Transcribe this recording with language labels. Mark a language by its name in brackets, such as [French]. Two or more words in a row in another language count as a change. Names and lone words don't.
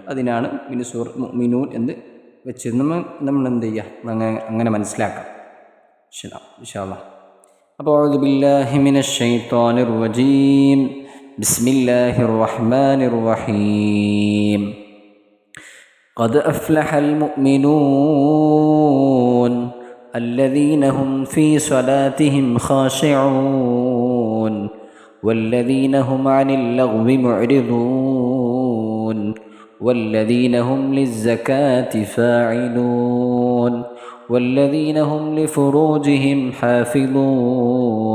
[Malayalam] അതിനാണ് മുഅ്മിനൂൻ എന്ന് വെച്ച് നമ്മൾ എന്ത് ചെയ്യുക, അങ്ങനെ മനസ്സിലാക്കാം [Arabic] إن شاء الله. അപ്പോൾ أعوذ بالله من الشيطان الرجيم. بسم الله الرحمن الرحيم. قد أفلح المؤمنون الذين هم في صلاتهم خاشعون والذين هم عن اللغو معرضون والذين هم للزكاة فاعلون والذين هم لفروجهم حافظون